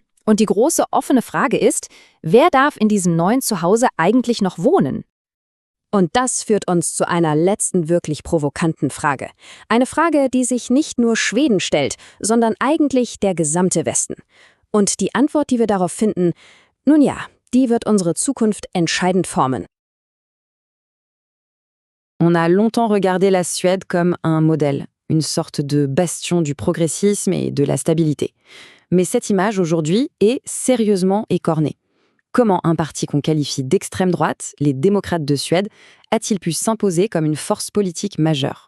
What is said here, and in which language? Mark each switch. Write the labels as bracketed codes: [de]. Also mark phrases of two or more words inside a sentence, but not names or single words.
[de] Und die große offene Frage ist, wer darf in diesem neuen Zuhause eigentlich noch wohnen? Und das führt uns zu einer letzten wirklich provokanten Frage. Eine Frage, die sich nicht nur Schweden stellt, sondern eigentlich der gesamte Westen. Und die Antwort, die wir darauf finden, nun ja, die wird unsere Zukunft entscheidend formen. [fr] On a longtemps regardé la Suède comme un modèle, une sorte de bastion du progressisme et de la stabilité. Mais cette image aujourd'hui est sérieusement écornée. Comment un parti qu'on qualifie d'extrême droite, les démocrates de Suède, a-t-il pu s'imposer comme une force politique majeure?